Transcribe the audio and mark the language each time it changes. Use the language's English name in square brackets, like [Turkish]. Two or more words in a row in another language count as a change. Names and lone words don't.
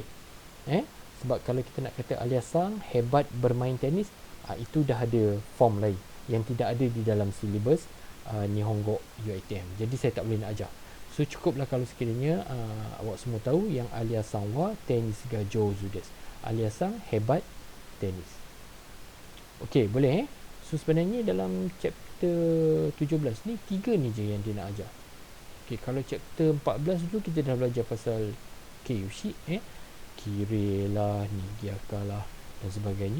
[Malay] Sebab kalau kita nak kata Alia Sang hebat bermain tenis, itu dah ada form lain yang tidak ada di dalam silibus Nihongo UiTM. Jadi saya tak boleh nak ajar. So cukuplah kalau sekiranya awak semua tahu yang [Japanese] アリアさんはテニスが上手です. [Malay] Alia Sang hebat tenis. Okey, boleh So sebenarnya dalam chapter 17 ni 3 ni je yang dia nak ajar. Okey, kalau chapter 14 dulu kita dah belajar pasal Keiushi, Kire lah, Nigyaka lah dan sebagainya.